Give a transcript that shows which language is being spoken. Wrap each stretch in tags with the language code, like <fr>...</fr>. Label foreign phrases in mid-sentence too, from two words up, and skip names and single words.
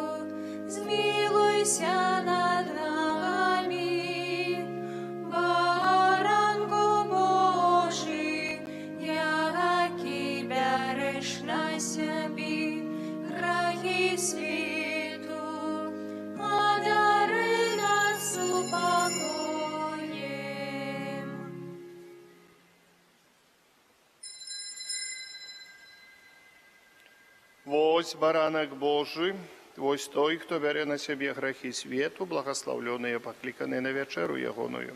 <uk>Змилуйся над нами, Баранку Божий, який береш на себе грехи світу, одари нас упокоєм.</uk> <be>Вось баранок Божий, вось той, хто бере на себе грехи свету, благословленные, покликаны на вечеру ягоную.</be>